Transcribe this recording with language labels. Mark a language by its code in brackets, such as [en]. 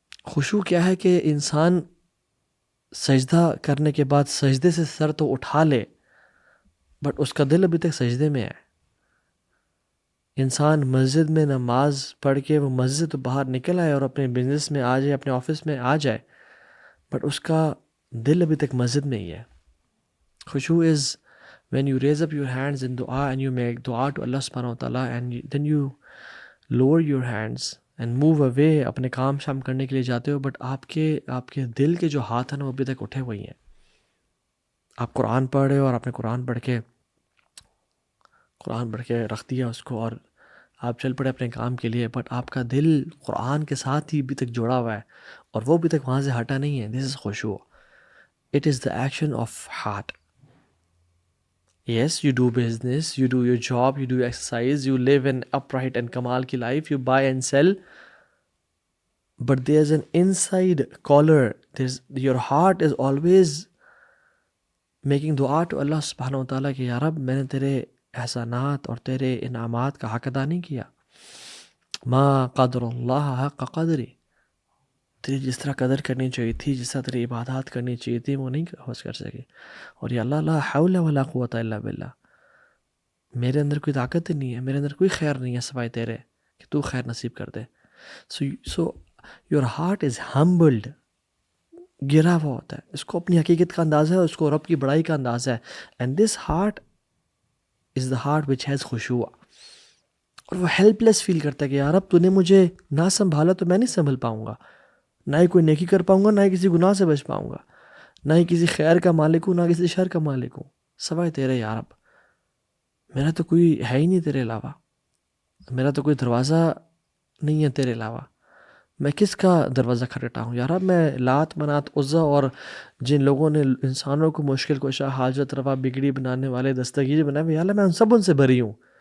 [ur] خشوع کیا ہے کہ انسان سجدہ کرنے کے بعد سجدے سے سر تو اٹھا لے بٹ اس کا دل ابھی تک سجدے میں ہے. انسان مسجد میں نماز پڑھ کے وہ مسجد سے تو باہر نکل آئے اور اپنے بزنس میں آ جائے, اپنے آفس میں آ جائے, بٹ اس کا دل ابھی تک مسجد میں ہی ہے. [en] خشوع is when you raise up your hands in dua and you make dua to Allah subhanahu wa ta'ala and then you lower your hands and move away, [ur] اپنے کام شام کرنے کے لیے جاتے ہو, بٹ آپ کے دل کے جو ہاتھ ہیں نا وہ ابھی تک اٹھے ہوئے ہیں. آپ قرآن پڑھ رہے ہو اور آپ نے قرآن پڑھ کے رکھ دیا اس کو اور آپ چل پڑے اپنے کام کے لیے, بٹ آپ کا دل قرآن کے ساتھ ہی ابھی تک جڑا ہوا ہے اور وہ ابھی تک وہاں سے ہٹا نہیں ہے. [en] This is خشوع. It is the action of heart. Yes, you do business, you do your job, you do exercise, you live an upright and [ur] kamal ki [en] life, you buy and sell. But there's an inside caller. Your heart is always making dua to Allah subhanahu wa ta'ala [ur] کہ یا رب میں نے تیرے احسانات اور تیرے انعامات کا حق ادا نہیں کیا. [ar] ما قدر اللہ حق قدری. [ur] تیری جس طرح قدر کرنی چاہیے تھی, جس طرح تیری عبادات کرنی چاہیے تھی, وہ نہیں کر سکے. اور یا اللہ [ar] لا حول ولا قوت الا باللہ, [ur] میرے اندر کوئی طاقت نہیں ہے, میرے اندر کوئی خیر نہیں ہے سوائے تیرے کہ تو خیر نصیب کر دے. [en] so your heart is humbled, [ur] گرا ہوا ہوتا ہے, اس کو اپنی حقیقت کا اندازہ ہے, اس کو رب کی بڑائی کا اندازہ ہے. [en] And this heart is the heart which has خشوع. [ur] اور وہ ہیلپ لیس فیل کرتا ہے کہ یار اب تو نے مجھے نہ سنبھالا تو میں نہیں سنبھل پاؤں گا, نہ ہی کوئی نیکی کر پاؤں گا, نہ ہی کسی گناہ سے بچ پاؤں گا, نہ ہی کسی خیر کا مالک ہوں, نہ کسی شر کا مالک ہوں سوائے تیرے. یا رب میرا تو کوئی ہے ہی نہیں تیرے علاوہ, میرا تو کوئی دروازہ نہیں ہے تیرے علاوہ, میں کس کا دروازہ کھٹکھٹا ہوں. یا رب میں لات منات عزا اور جن لوگوں نے انسانوں کو مشکل کشا, حاجت روا, بگڑی بنانے والے, دستگیر بنائے ہوئے, یا اللہ میں ان سے بری ہوں.